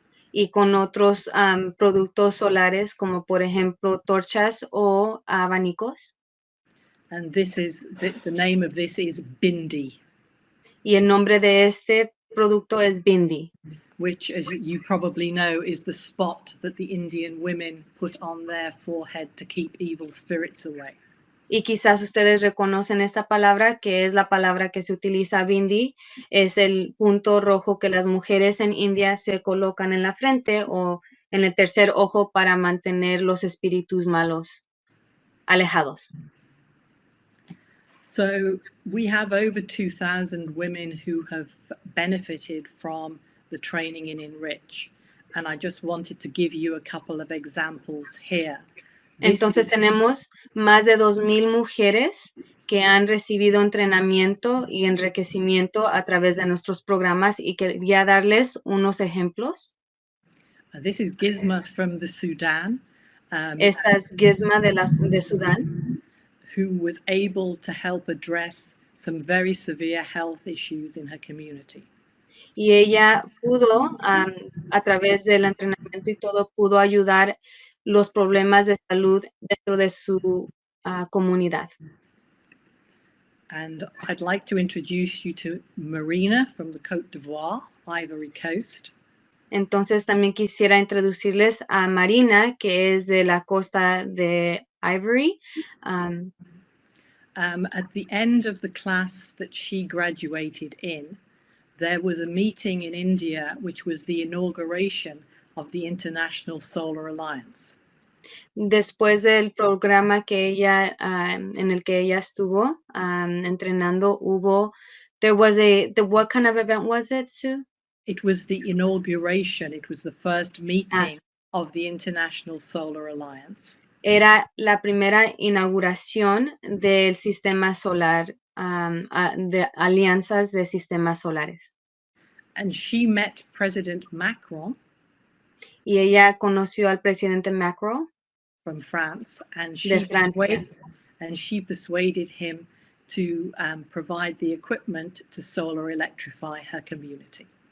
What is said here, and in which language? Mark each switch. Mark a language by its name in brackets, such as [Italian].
[Spanish] Y con otros productos solares como por ejemplo torchas o abanicos. [English] And this is the name of this is Bindi. [Spanish] Y el nombre de este producto es Bindi. [English] Which, as you probably know, is the spot that the Indian women put on their forehead to keep evil spirits away. [Spanish] Y quizás ustedes reconocen esta palabra, que es la palabra que se utiliza Bindi, es el punto rojo que las mujeres en India se colocan en la frente o en el tercer ojo para mantener los espíritus malos alejados. [English] So we have over 2,000 women who have benefited from the training in Enrich. And I just wanted to give you a couple of examples here. [Spanish] Entonces tenemos más de 2,000 mujeres que han recibido entrenamiento y enriquecimiento a través de nuestros programas y quería darles unos ejemplos. [English] This is Gizma from the Sudan. [Spanish] Esta es Gizma de Sudán. [English] Who was able to help address some very severe health issues in her community. [Spanish] Y ella pudo, a través del entrenamiento y todo, pudo ayudar los problemas de salud dentro de su comunidad. [English] And I'd like to introduce you to Marina from the Côte d'Ivoire, Ivory Coast. [Spanish] Entonces también quisiera introducirles a Marina, que es de la costa de Ivory. [English] At the end of the class that she graduated in, there was a meeting in India, which was the inauguration of the International Solar Alliance. [Spanish] Después del programa que ella, en el que ella estuvo entrenando, [English] what kind of event was it, Sue? It was the inauguration. It was the first meeting of the International Solar Alliance. [Spanish] Era la primera inauguración del sistema solar, de alianzas de sistemas solares. [English] And she met President Macron. [Spanish] Y ella conoció al presidente Macron [English] from France, and she persuaded him to provide the equipment to solar electrify her community.